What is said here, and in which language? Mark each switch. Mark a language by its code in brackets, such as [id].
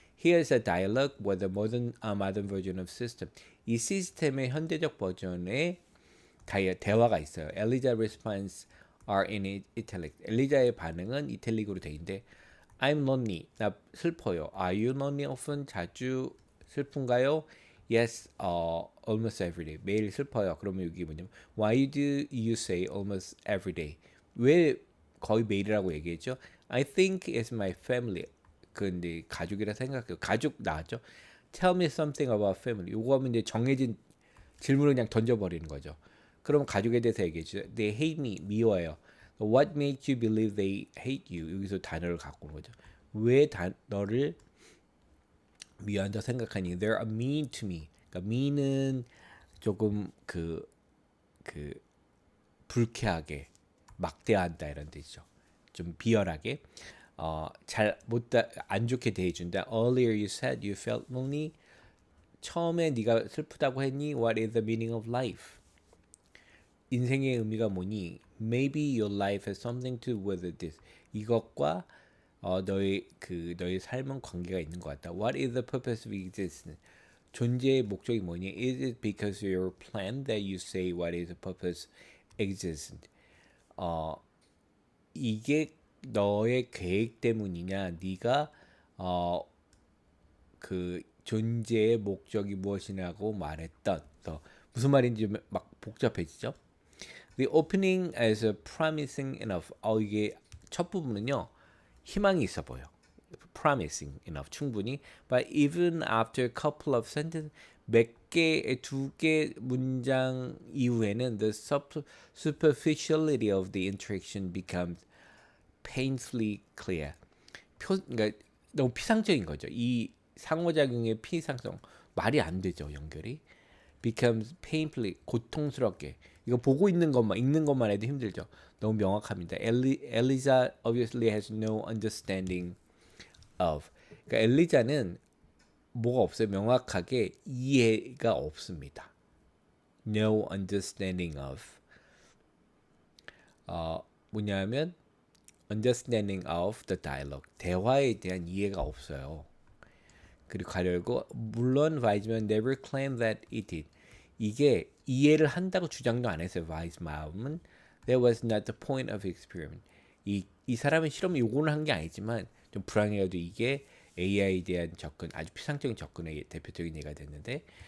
[en] Here's a dialogue with a modern version of system. [ko] 이 시스템의 현대적 버전의 대화가 있어요. [en] Elijah response are in italic. [ko] 엘리자의 반응은 이탈릭으로 돼 있는데 [en] I'm lonely. [ko] 나 슬퍼요. [en] Are you lonely often? [ko] 자주 슬픈가요? [en] Yes, almost every day. [ko] 매일 슬퍼요. 그러면 여기 뭐냐면 [en] Why do you say almost every day? [ko] 왜 거의 매일이라고 얘기했죠? [en] I think it's my family. [ko] 근데 가족이라 생각해요. 가족 나왔죠? [en] Tell me something about family. [ko] 요거 하면 이제 정해진 질문을 그냥 던져버리는 거죠. 그럼 가족에 대해서 얘기해주죠. [en] They hate me. [ko] 미워해요. [en] What makes you believe they hate you? [ko] 여기서 단어를 갖고 오는 거죠. 왜 너를 미워한다 생각하니? [en] They're mean to me. [ko] 그러니까 mean은 조금 그 불쾌하게 막대한다 이런 뜻이죠. 좀 비열하게 안 좋게 대해준다. [en] Earlier you said you felt lonely. [ko] 처음에 네가 슬프다고 했니? [en] What is the meaning of life? [ko] 인생의 의미가 뭐니? [en] Maybe your life has something to do with this. [ko] 이것과 너의 삶은 관계가 있는 것 같다. [en] What is the purpose of existence? [ko] 존재의 목적이 뭐니? [en] Is it because of your plan that you say what is the purpose existence? [ko] 이게 너의 계획 때문이냐? 네가 그 존재의 목적이 무엇이냐고 말했던 무슨 말인지 막 복잡해지죠. [en] The opening is promising enough. [ko] 이게 첫 부분은요 희망이 있어 보여. [en] Promising enough [ko] 충분히. [en] But even after a couple of sentences, [ko] 두 개 문장 이후에는 [en] the superficiality of the interaction becomes painfully clear. [ko] 그러니까 너무 피상적인 거죠. 이 상호작용의 피상성 말이 안 되죠 연결이. [en] becomes painfully [ko] 고통스럽게 이거 보고 있는 것만 읽는 것만 해도 힘들죠. 너무 명확합니다. [en] Eliza obviously has no understanding of. [ko] 그러니까 엘리자는 뭐가 없어요. 명확하게 이해가 없습니다. [en] No understanding of. [ko] 뭐냐면 [en] understanding of the dialogue. [ko] 대화에 대한 이해가 없어요. 그리고 가려고 물론 [en] 와이즈만 never claimed that it did. [ko] 이게 이해를 한다고 주장도 안 했어요. [en] 와이즈만은 that was not the point of experiment. [ko] 이 사람은 실험 요구는 한 게 아니지만 좀 불안해가지고 이게 AI에 대한 접근 아주 피상적인 접근의 대표적인 예가 됐는데